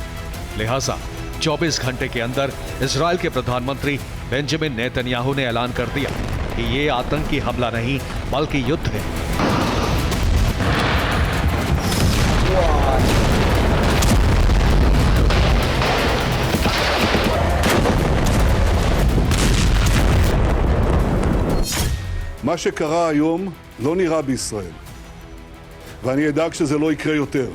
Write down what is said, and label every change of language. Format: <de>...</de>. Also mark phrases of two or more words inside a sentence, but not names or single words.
<hi>लिहाजा 24 घंटे के अंदर इजराइल के प्रधानमंत्री बेंजामिन नेतन्याहू ने ऐलान कर दिया कि यह आतंकी हमला नहीं बल्कि युद्ध है।</hi> <he>מה שקרה היום לא נראה בישראל, ואני אדאג שזה לא יקרה יותר.</he>